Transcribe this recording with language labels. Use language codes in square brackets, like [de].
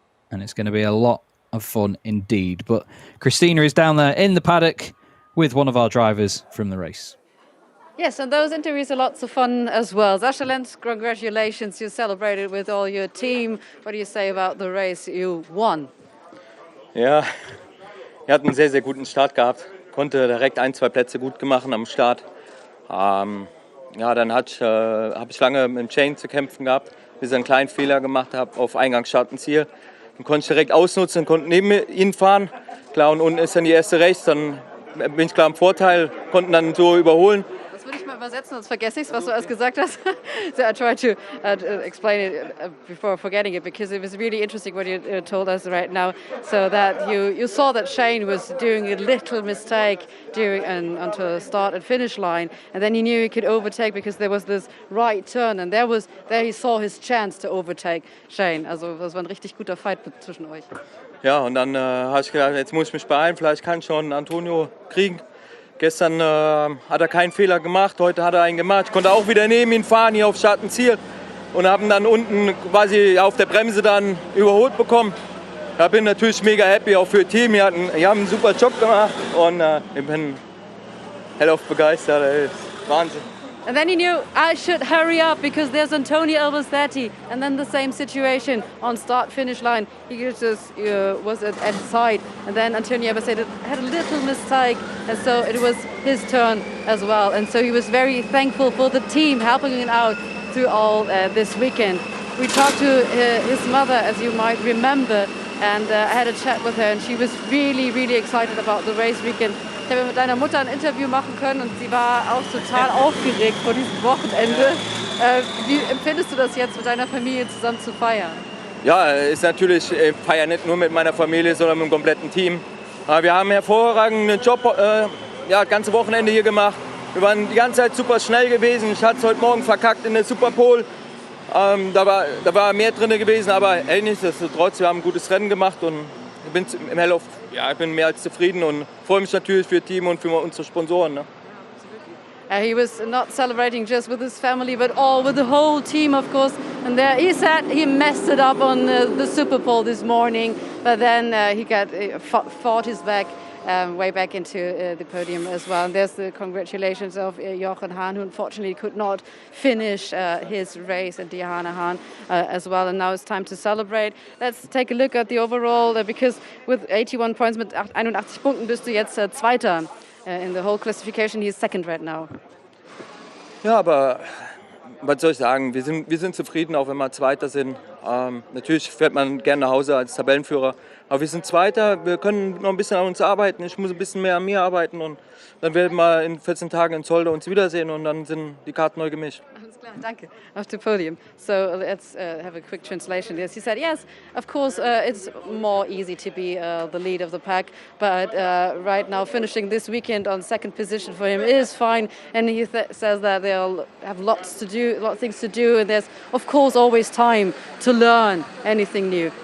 [en] And it's going to be a lot of fun indeed. But Christina is down there in the paddock with one of our drivers from the race. Yes, and those interviews are lots of fun as well. Sascha Lenz, congratulations. You celebrated with all your team. What do you say about the race you won? [de] Ja, er hat einen sehr, sehr guten Start gehabt. Konnte direkt 1-2 Plätze gut machen am Start. Ja, dann habe ich lange mit dem Chain zu kämpfen gehabt, bis ich einen kleinen Fehler gemacht habe auf Eingangsstart und Ziel. Dann konnte ich direkt ausnutzen und konnte neben ihn fahren. Klar, und unten ist dann die erste rechts, dann bin ich klar im Vorteil, konnten dann so überholen. Das würde ich mal übersetzen, sonst vergesse ich es, was du erst gesagt hast. [en] So I tried to explain it before forgetting it, because it was really interesting what you told us right now. So that you saw that Shane was doing a little mistake onto the start and finish line, and then he knew he could overtake because there was this right turn, and there he saw his chance to overtake Shane. [de] Also das war ein richtig guter Fight zwischen euch. Ja, und dann habe ich gedacht, jetzt muss ich mich beeilen, vielleicht kann ich schon Antonio kriegen. Gestern hat er keinen Fehler gemacht, heute hat er einen gemacht. Ich konnte auch wieder neben ihn fahren, hier auf Start und Ziel. Und habe ihn dann unten quasi auf der Bremse dann überholt bekommen. Da bin natürlich mega happy, auch für das Team. Die haben einen super Job gemacht und ich bin hellauf begeistert. Ey. Wahnsinn. [en] And then he knew I should hurry up because there's Antonio Albasetti, and then the same situation on start-finish line. He just was at the side, and then Antonio Albasetti had a little mistake, and so it was his turn as well. And so he was very thankful for the team helping him out through all this weekend. We talked to his mother, as you might remember, and I had a chat with her, and she was really, really excited about the race weekend. [de] Ich habe mit deiner Mutter ein Interview machen können und sie war auch total aufgeregt vor diesem Wochenende. Wie empfindest du das jetzt, mit deiner Familie zusammen zu feiern? Ja, ist natürlich, ich feiere nicht nur mit meiner Familie, sondern mit dem kompletten Team. Wir haben einen hervorragenden Job, das ganze Wochenende hier gemacht. Wir waren die ganze Zeit super schnell gewesen. Ich hatte es heute Morgen verkackt in der Superpole. Da war mehr drin gewesen, aber nichtsdestotrotz, wir haben ein gutes Rennen gemacht und ich bin im Hell-Off, ich bin mehr als zufrieden und freue mich natürlich für das Team und für unsere Sponsoren. Ne? [en] He was not celebrating just with his family, but all with the whole team, of course. And there he said he messed it up on the Superpole this morning, but then he fought his way back into the podium as well. And there's the congratulations of Jochen Hahn, who unfortunately could not finish his race, and Diana Hahn as well. And now it's time to celebrate. Let's take a look at the overall, because with 81 points, [de] mit 81 Punkten bist du jetzt Zweiter [en] in the whole classification. He's second right now. [de] Ja, aber was soll ich sagen? Wir sind zufrieden, auch wenn wir Zweiter sind. Natürlich fährt man gerne nach Hause als Tabellenführer. Aber wir sind Zweiter, wir können noch ein bisschen an uns arbeiten. Ich muss ein bisschen mehr an mir arbeiten und dann werden wir in 14 Tagen in Zolder uns wiedersehen und dann sind die Karten neu gemischt. Alles klar, danke. [en] Off the podium. So let's have a quick translation. Yes, he said, yes, of course, it's more easy to be the lead of the pack, but right now finishing this weekend on second position for him is fine. And he says that they'll have lots to do, a lot of things to do, and there's, of course, always time to learn anything new.